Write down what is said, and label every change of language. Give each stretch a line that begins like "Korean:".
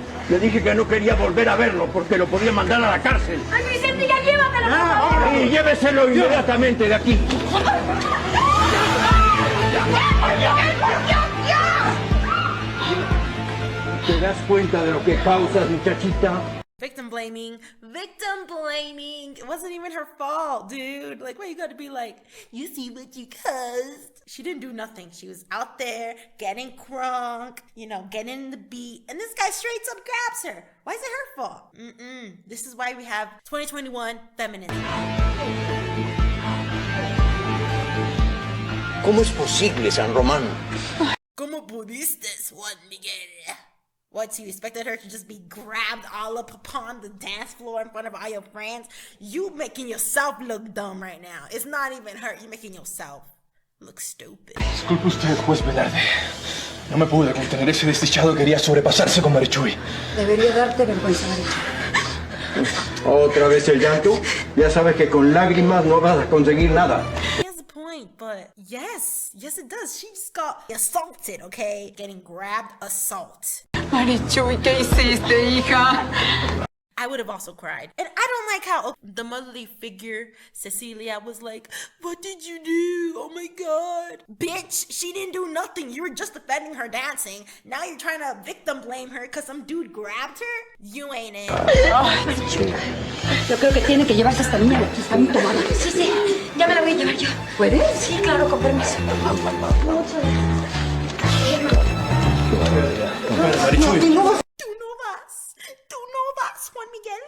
Spanish: Le dije que no quería volver a verlo porque lo podía mandar a la cárcel. ¡Ay, Vicente, ya llévatelo, por favor! Y lléveselo inmediatamente de aquí. ¿Te das cuenta de lo que causas, muchachita?
English: Victim blaming. Victim blaming. It wasn't even her fault, dude. Like, why you gotta be like, you see what you caused? She didn't do nothing. She was out there getting crunk, you know, getting in the beat. And this guy straight up grabs her. Why is it her fault? This is why we have 2021 feminism.
Spanish: ¿Cómo es posible, San Román? ¿Cómo pudiste, Juan Miguel?
English: What, you expected her to just be grabbed all up upon the dance floor in front of all your friends? You making yourself look dumb right now. It's not even her. You're making yourself look stupid.
Spanish: Disculpe usted, juez Velarde. No me pude contener. Ese desdichado quería sobrepasarse con Marichuy. Debería darte vergüenza, Marichuy. ¿Otra vez el llanto? Ya sabes que con lágrimas no vas a conseguir nada.
English: He has a point, but yes, it does. She just got assaulted, okay? Getting grabbed, assault.
Spanish: Marichuy, ¿qué hiciste, hija?
English: I would have also cried. And I don't like how the motherly figure, Cecilia, was like, what did you do? Oh my God. Bitch, she didn't do nothing. You were just defending her dancing. Now you're trying to victim blame her because some dude grabbed her? You ain't it.
Spanish: Yo creo que tiene que llevarse a esta niña porque está muy tomada. Sí, ya me la voy a llevar yo. ¿Puedes? Sí, claro, con permiso. Marichuy. Tú no vas, Juan Miguel.